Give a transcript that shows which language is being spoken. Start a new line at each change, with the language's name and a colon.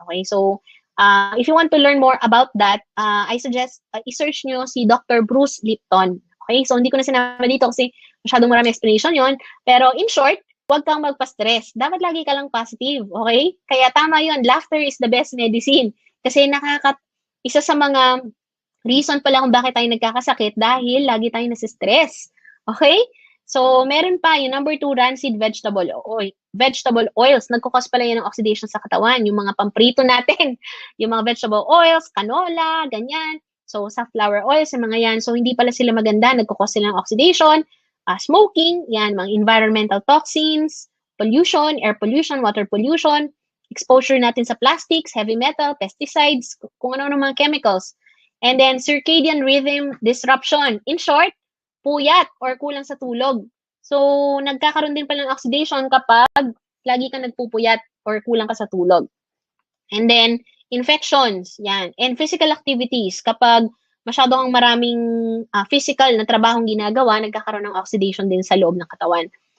English: Okay, so if you want to learn more about that, I suggest
Filipino: i-search nyo
English: si Dr.
Filipino: Bruce Lipton. Okay, so hindi ko na sinama dito kasi masyadong marami explanation yon. Pero in short, huwag kang magpa-stress. Dapat lagi ka lang positive, okay? Kaya tama yun,
English: laughter is the best medicine.
Filipino: Kasi isa sa mga reason pala kung bakit tayo nagkakasakit dahil lagi tayong nasi-stress. Okay? So, meron pa yung number 2, rancid vegetable oil. Vegetable oils, nagkukos pala yan ng oxidation sa katawan. Yung mga pamprito natin, yung mga vegetable oils, canola, ganyan. So, sunflower oils, yung mga yan. So, hindi pala sila maganda, nagkukos sila ng oxidation.
English: Smoking, yan, mga environmental toxins, pollution, air pollution, water pollution, exposure natin sa plastics, heavy metal, pesticides,
Filipino: kung ano-ano mga chemicals.
English: And then, circadian rhythm disruption.
Filipino: In short, puyat or kulang sa tulog. So, nagkakaroon din pala ng oxidation kapag lagi kang nagpupuyat or kulang ka sa tulog. And then, infections, yan. And physical activities, kapag masyado kang maraming physical na trabahong ginagawa, nagkakaroon ng oxidation din sa loob ng katawan.